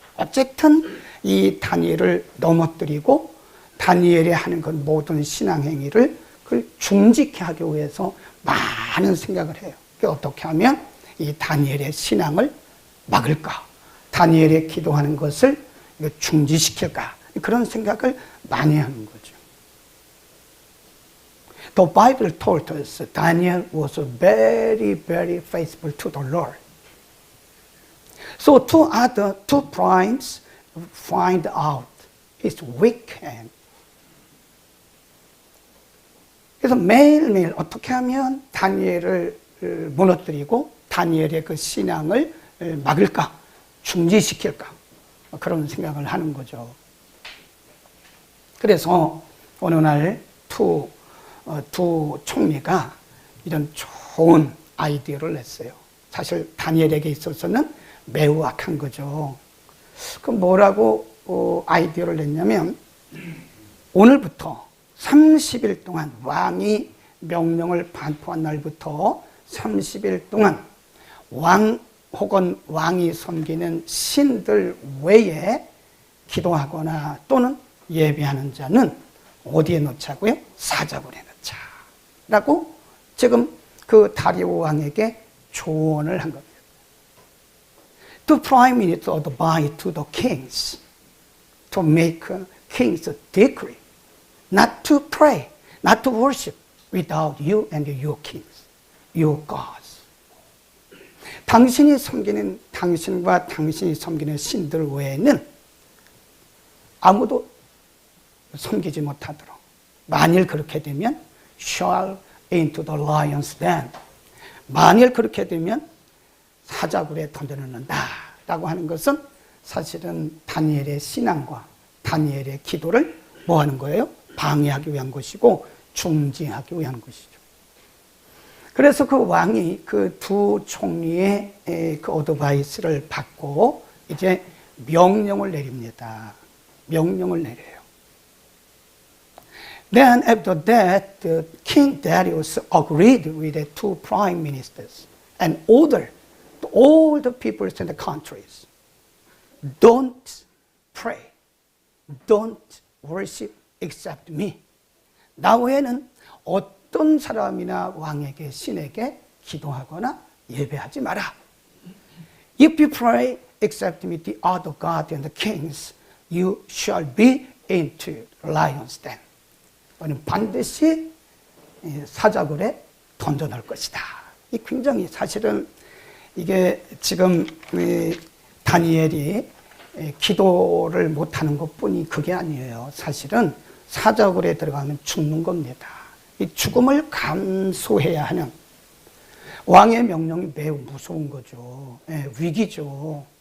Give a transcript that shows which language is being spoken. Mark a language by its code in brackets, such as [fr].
[ko] 어쨌든 이 다니엘을 넘어뜨리고 다니엘이 하는 그 모든 신앙 행위를 그걸 중지케 하기 위해서 많은 생각을 해요. 어떻게 하면 이 다니엘의 신앙을 막을까? 다니엘의 기도하는 것을 중지시킬까? 그런 생각을 많이 하는 거죠. [en] The Bible told us Daniel was very, very faithful to the Lord. So two princes find out his weak hand. [ko] 그래서 매일매일 어떻게 하면 다니엘을 무너뜨리고 다니엘의 그 신앙을 막을까? 중지시킬까? 그런 생각을 하는 거죠. 그래서 어느 날 두 총리가 이런 좋은 아이디어를 냈어요. 사실 다니엘에게 있어서는 매우 악한 거죠. 그럼 뭐라고 아이디어를 냈냐면 오늘부터 30일 동안 왕이 명령을 반포한 날부터 30일 동안 왕 혹은 왕이 섬기는 신들 외에 기도하거나 또는 예배하는 자는 어디에 넣자고요? 사자굴에 넣자라고 지금 그 다리오 왕에게 조언을 한 겁니다. [en] The prime minister advised to the kings to make king's decree not to pray, not to worship without you and your kings, your gods. [ko] 당신과 당신이 섬기는 신들 외에는 아무도 섬기지 못하도록. 만일 그렇게 되면 [en] shall into the lion's den. [ko] 만일 그렇게 되면 사자굴에 던져넣는다 라고 하는 것은 사실은 다니엘의 신앙과 다니엘의 기도를 뭐 하는 거예요? 방해하기 위한 것이고 중지하기 위한 것이죠. 그래서 그 왕이 그 두 총리의 그 어드바이스를 받고 이제 명령을 내립니다. 명령을 내려요. [en] Then after that, King Darius agreed with the two prime ministers and ordered all the peoples in the countries, don't pray, don't worship except me. [ko] 나 외에는 어떤 사람이나 왕에게 신에게 기도하거나 예배하지 마라. [en] If you pray except me the other gods and the kings, you shall be into lion's den. [ko] 너는 반드시 사자굴에 던져 넣을 것이다. 이 굉장히 사실은 이게 지금 다니엘이 기도를 못하는 것뿐이 그게 아니에요. 사실은 사자굴에 들어가면 죽는 겁니다. 이 죽음을 감수해야 하는 왕의 명령이 매우 무서운 거죠. 위기죠.